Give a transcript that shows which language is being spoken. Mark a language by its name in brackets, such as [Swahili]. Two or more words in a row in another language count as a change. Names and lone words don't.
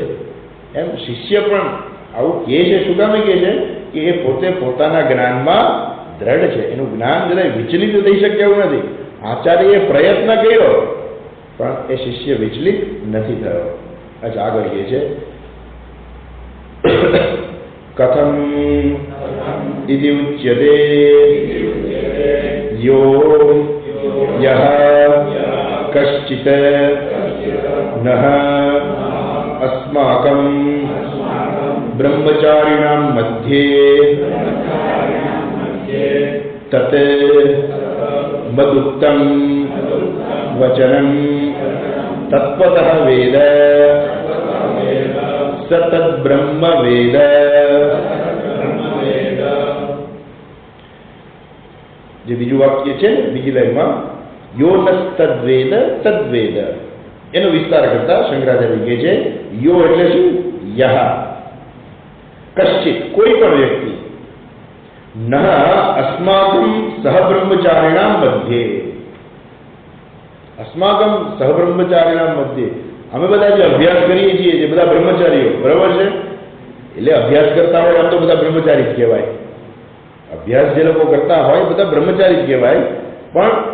[Gujarati] એમ શિષ્ય પણ આવું કહે છે. શું કામે કહે છે? કે એ પોતે પોતાના જ્ઞાનમાં દ્રઢ છે. એનું જ્ઞાન જરાય વિચલિત થઈ શકે એવું નથી. આચાર્યએ પ્રયત્ન કર્યો પણ એ શિષ્ય વિચલિત નથી થયો. અચ્છા, આગળ કહે છે [Sanskrit] कथम इति उच्यते यो यह कश्चित नः अस्माकं ब्रह्मचारिणां मध्ये तत् मदुक्तं वचनं तत्त्वतः वेद स तद्ब्रह्म वेद। [Gujarati] જે બીજું વાક્ય છે ને બીજી લાઈનમાં [Sanskrit] यो नस्तद्वेद तद्वेद, [Gujarati] એનો વિસ્તાર કરતા શંકરાચાર્ય કહે છે યો એટલે શું? [Sanskrit] यह कश्चित [Gujarati] કોઈ પણ વ્યક્તિ [Sanskrit] न अस्माकं सहब्रह्मचारिणां मध्ये, अस्माकं सहब्रह्मचारिणां मध्ये, [Gujarati] અમે બધા જે અભ્યાસ કરીએ છીએ જે બધા બ્રહ્મચારીઓ, બરાબર છે, એટલે અભ્યાસ કરતા હોય આમ તો બધા બ્રહ્મચારી જ કહેવાય, અભ્યાસ જે લોકો કરતા હોય બધા બ્રહ્મચારી જ કહેવાય, પણ